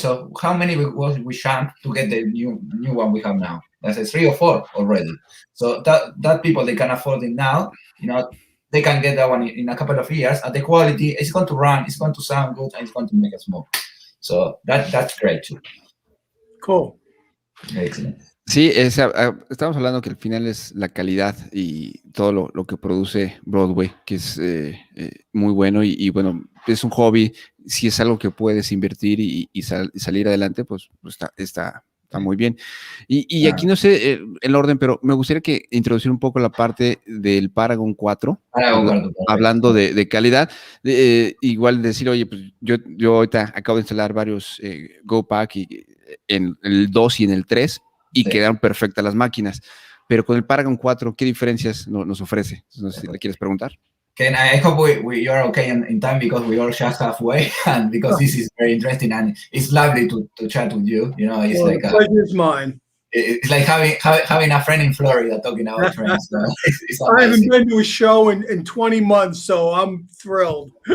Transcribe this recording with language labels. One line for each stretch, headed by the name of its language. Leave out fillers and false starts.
English: So how many big boys we shamp to get the new one we have now? That's 3 or 4 already. So that people they can afford it now. They can get that one in a couple of years, and the quality is going to run, it's going to sound good, and it's going to make us more. So that's great too. Cool. Excellent.
Spanish: Sí, estamos hablando que al final es la calidad y todo lo que produce Broadway, que es muy bueno y bueno, es un hobby. Si es algo que puedes invertir y salir adelante, pues está muy bien. Y aquí no sé el orden, pero me gustaría que introducir un poco la parte del Paragon 4, hablando de calidad. Igual decir, oye, pues yo ahorita acabo de instalar varios GoPack en el 2 y en el 3 y quedaron perfectas las máquinas. Pero con el Paragon 4, ¿qué diferencias nos ofrece? No sé si le quieres preguntar.
English: Ken, I hope you're okay in time because we all just halfway, and because this is very interesting and it's lovely to chat with you. It's like the pleasure is mine. It's like having a friend in Florida talking about trains. So it's I haven't been to a show in 20 months, so I'm thrilled.